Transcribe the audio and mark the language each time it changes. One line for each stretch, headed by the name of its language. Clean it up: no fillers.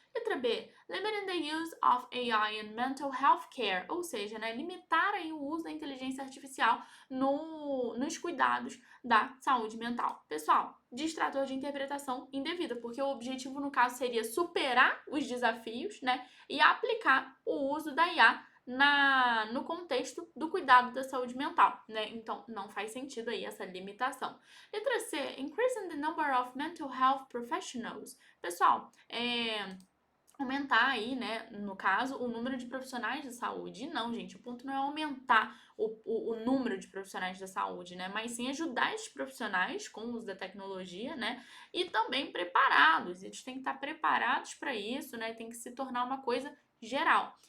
Portuguese: Letra B,
English: limiting the use of AI in mental health care,
Portuguese: ou seja, né, limitar aí o uso da inteligência artificial nos cuidados da saúde mental. Pessoal, distrator de interpretação indevida, porque o objetivo no caso seria superar os desafios, né, e aplicar o uso da IA no contexto do cuidado da saúde mental, né? Então, não faz sentido aí essa limitação. Letra C,
English: increasing the number of mental health professionals.
Portuguese: Pessoal, aumentar aí, né, no caso, o número de profissionais de saúde. E não, gente, o ponto não é aumentar o número de profissionais da saúde, né, mas sim ajudar esses profissionais com o uso da tecnologia, né, e também prepará-los. Eles têm que estar preparados para isso, né, tem que se tornar uma coisa geral.